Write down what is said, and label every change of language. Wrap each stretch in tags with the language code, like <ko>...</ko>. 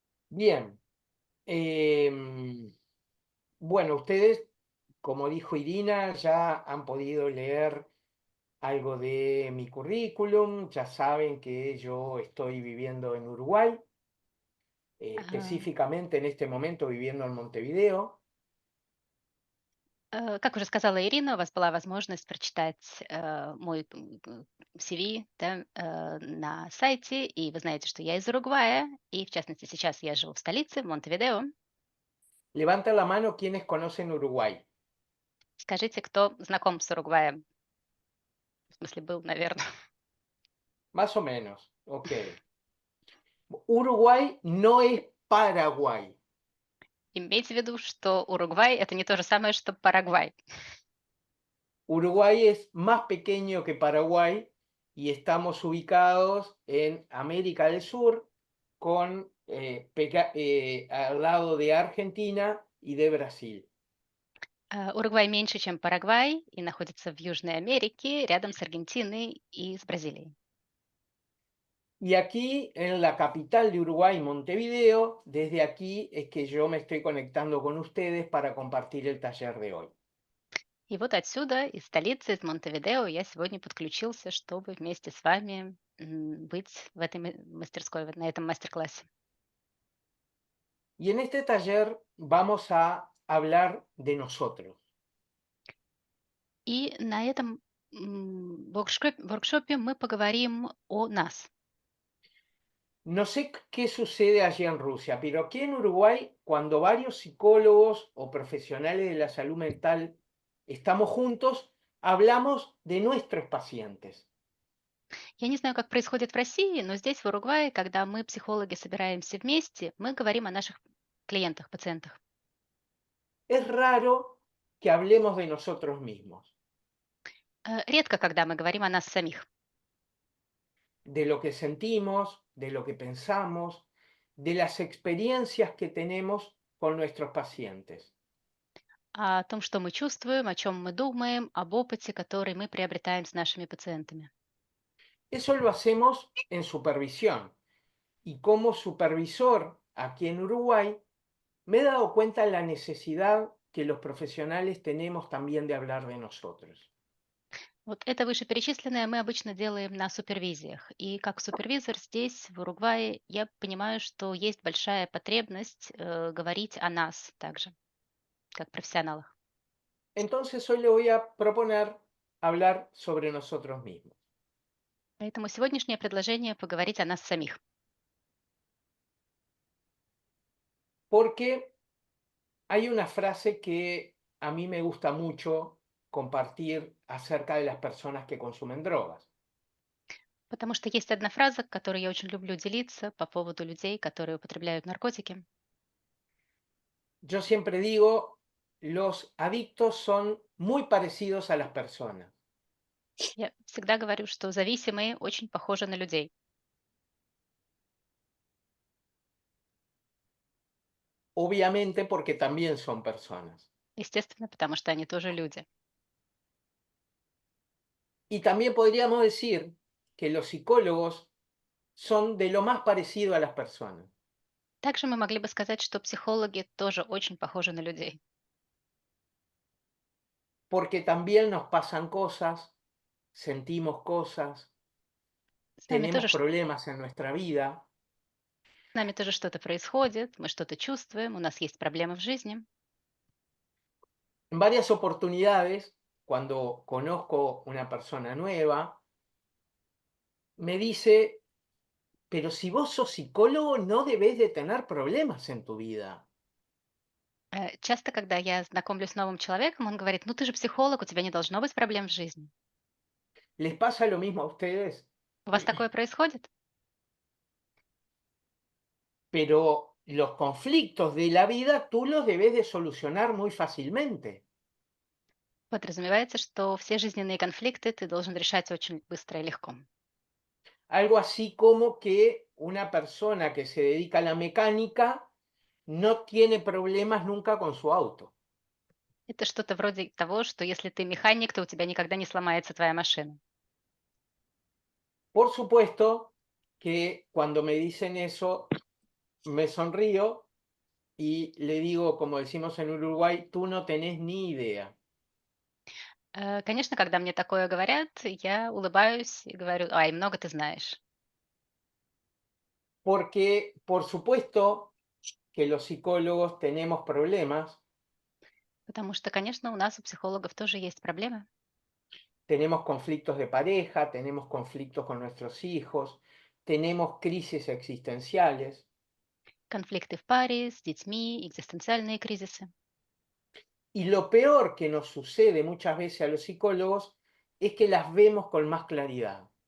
<es>Bien, em, bueno, ustedes, como dijo Irina, ya han podido leer algo de mi currículum, ya saben que yo estoy viviendo en Uruguay, А, específicamente en este momento viviendo en Montevideo.</es> <ru>как уже сказала Ирина, у вас была возможность прочитать, мой, CV, да, на сайте, и вы знаете, что я из Уругвая, и, в частности, сейчас я живу в столице, в Монтевидео.</ru> <es>Levanta la mano quienes conocen Uruguay.</es> <ru>Скажите, кто знаком с Уругваем? В смысле, был, наверное.</ru> <es>Más o menos, ok. Uruguay no es Paraguay.</es> <ru>Имейте в виду, что Уругвай — это не то же самое, что Парагвай.</ru> <es>Uruguay es más pequeño que Paraguay y estamos ubicados en América del Sur, al lado de Argentina y de Brasil.</es> <ru>Уругвай меньше, чем Парагвай, и находится в Южной Америке, рядом с Аргентиной и с Бразилией.</ru> <es>Y aquí en la capital de Uruguay, Montevideo, desde aquí es que yo me estoy conectando con ustedes para compartir el taller de hoy.</es> <ru>И вот отсюда, из столицы, из Монтевидео, я сегодня подключился, чтобы вместе с вами быть в этой мастерской, на этом мастер-классе.</ru> <es>Y en este taller vamos a hablar de nosotros.</es> <ru>И на этом воркшопе мы поговорим о нас.</ru> <es>No sé qué sucede allí en Rusia, pero aquí en Uruguay, cuando varios psicólogos o profesionales de la salud mental estamos juntos, hablamos de nuestros pacientes.</es> <ru>Я не знаю, как происходит в России, но здесь, в Уругвае, когда мы, психологи, собираемся вместе, мы говорим о наших клиентах, пациентах.</ru> <es>Es raro que hablemos de nosotros mismos,</es> <ru>Редко, когда мы говорим о нас самих,</ru> <es>de lo que sentimos, de lo que pensamos, de las experiencias que tenemos con nuestros pacientes.</es> <ru>о том, что мы чувствуем, о чем мы думаем, об опыте, который мы приобретаем с нашими пациентами.</ru> <es>Eso lo hacemos en supervisión. Y como supervisor aquí en Uruguay, me he dado cuenta de la necesidad que los profesionales tenemos también de hablar de nosotros.</es> <ru>Вот это вышеперечисленное мы обычно делаем на супервизиях. И как супервизор здесь, в Уругвае, я понимаю, что есть большая потребность говорить о нас также, как профессионалах.</ru> <es>Entonces hoy le voy a proponer hablar sobre nosotros mismos.</es> <ru>Поэтому сегодняшнее предложение поговорить о нас самих.</ru> <es>Porque hay una frase que a mí me gusta mucho compartir acerca de las personas que consumen drogas.</es> <ru>Потому что есть одна фраза, которой я очень люблю делиться по поводу людей, которые употребляют наркотики.</ru> <es>Yo siempre digo, los adictos son muy parecidos a las personas.</es> <ru>Я всегда говорю, что зависимые очень похожи на людей.</ru> <es>Obviamente porque también son personas.</es> <ru>Естественно, потому что они тоже люди.</ru> <es>Y también podríamos decir que los psicólogos son de lo más parecido a las personas,</es> <ru>Также мы могли бы сказать, что психологи тоже очень похожи на людей.</ru> <es>porque también nos pasan cosas, sentimos cosas,</es> <ru>С нами</ru> <es>tenemos</es> <ru>тоже,</ru> <es>problemas en nuestra vida.</es> <ru>с нами тоже что-то происходит, мы что-то чувствуем, у нас есть проблемы в жизни.</ru> <es>En varias oportunidades, cuando conozco una persona nueva, me dice, pero si vos sos psicólogo, no debés de tener problemas en tu vida.</es> <ru>Часто, когда я знакомлюсь с новым человеком, он говорит, ну ты же психолог, у тебя не должно быть проблем в жизни.</ru> <es>¿Les pasa lo mismo a ustedes?</es> <ru>У вас такое происходит?</ru> <es>Pero los conflictos de la vida tú los debes de solucionar muy fácilmente.</es> <ru>Подразумевается, что все жизненные конфликты ты должен решать очень быстро и легко.</ru> <es>Algo así como que una persona que se dedica a la mecánica no tiene problemas nunca con su auto.</es> <ru>Это что-то вроде того, что если ты механик, то у тебя никогда не сломается твоя машина.</ru> <es>Por supuesto que cuando me dicen eso, me sonrío y le digo, como decimos en Uruguay, tú no tenés ni idea.</es> <ru>Конечно, когда мне такое говорят, я улыбаюсь и говорю, ай, много ты знаешь.</ru> <es>Porque, por supuesto, que los psicólogos tenemos problemas,</es> <ru>Потому что, конечно, у нас, у психологов, тоже есть проблемы.</ru> <es>tenemos conflictos de pareja, tenemos conflictos con nuestros hijos, tenemos crisis existenciales.</es> <ru>Конфликты в паре, с детьми, экзистенциальные кризисы.</ru> <es>Y lo peor que nos sucede muchas veces a los psicólogos es que las vemos con más claridad.</es>